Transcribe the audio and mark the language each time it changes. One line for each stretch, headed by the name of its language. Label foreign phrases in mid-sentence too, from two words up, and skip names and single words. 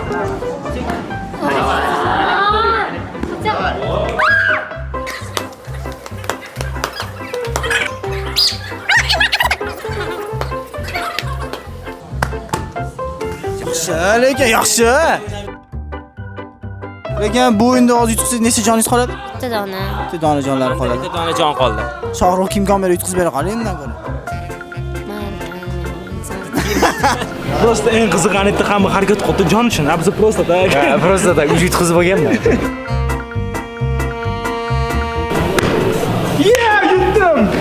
Uzbek: Yaxshi, lekin yaxshi. Lekin bu o'yinda hozir yutqisiz necha joningiz qoladi? Bitta dona. Bitta dona jonlari qoladi. Bitta dona jon qoldi. Shohruh imkon berib yutqizib bera qoling undan ko'ra. Просто eng qiziqani yerda hamma harakat qildi jon uchun. Biz
Russian: просто так. Просто так
Uzbek: uch yutqizib olganman. Yutdim.